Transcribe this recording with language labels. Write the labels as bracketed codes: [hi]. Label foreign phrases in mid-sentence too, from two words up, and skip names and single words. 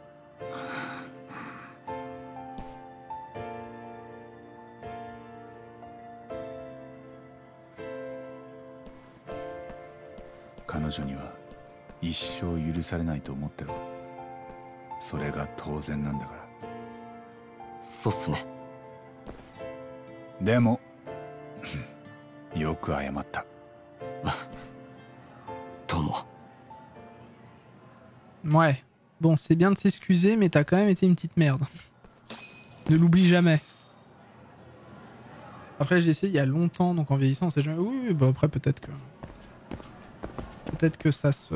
[ja] 彼女には一生許されないと思ってろ。それが当然なんだから。そうっすね。でもよく謝った。 [fr] Tomo. Ouais. Bon, c'est bien de s'excuser, mais t'as quand même été une petite merde. Ne l'oublie jamais. Après, j'ai essayé il y a longtemps, donc en vieillissant, on sait jamais. Oui, bah après, peut-être que. Peut-être que ça se.